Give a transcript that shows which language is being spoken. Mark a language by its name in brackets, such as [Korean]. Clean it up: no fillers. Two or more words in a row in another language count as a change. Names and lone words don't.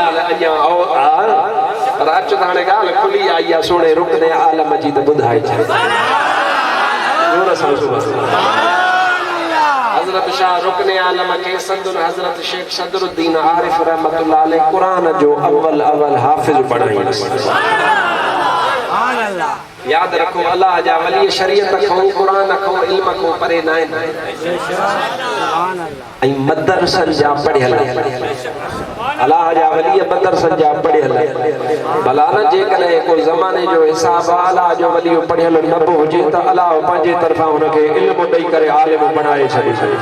[Sindhi] अञा पर अच हाणे ॻाल्हि खुली आई आहे सोने रुकने आलम जी त ॿुधाए छॾ हज़रत शाह रुकने आलम के सदर हज़रत शेख सदरुद्दीन आरिफ [Arabic] رحمة الله عليه [Sindhi] कुरान जो अव्वल हाफिज बणाई। याद रखो अल्लाह जा वली शरीयत खो कुरान खो इल्म खो परे नाए ऐं मदरसन जा पढ़ियल अल्लाह जा वली मदरसन जा पढ़ियल भला न जे कने को ज़माने जो हिसाब अल्लाह जो वली पढ़ियल न हुजे त अल्लाह पंहिंजे तरफां उनखे इल्म ॾेई करे आलिम बनाए छॾे।